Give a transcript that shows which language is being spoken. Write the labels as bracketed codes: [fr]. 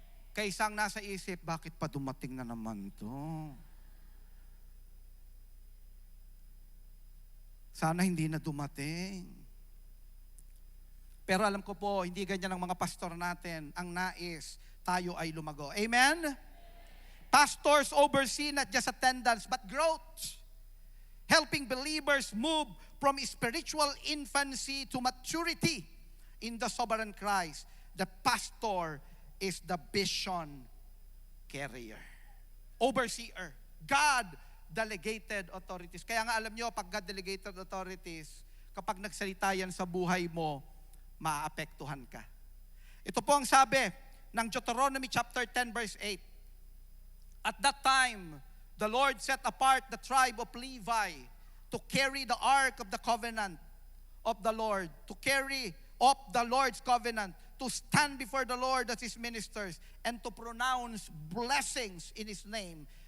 [tl] Kaysang nasa isip, bakit pa dumating na naman to? Sana hindi na dumating. Pero alam ko po, hindi ganyan ang mga pastor natin. Ang nais, tayo ay lumago. Amen? [en] Pastors oversee not just attendance, but growth. Helping believers move from spiritual infancy to maturity in the sovereign Christ. The pastor is the vision carrier. Overseer. God delegated authorities. [tl] Kaya nga alam nyo, pag [en] God delegated authorities, [tl] kapag nagsalita yan sa buhay mo, maapektuhan ka. Ito po ang sabi ng Deuteronomy chapter 10 verse 8. [en] At that time, the Lord set apart the tribe of Levi to carry the ark of the covenant of the Lord, to carry up the Lord's covenant, to stand before the Lord as His ministers, and to pronounce blessings in His name.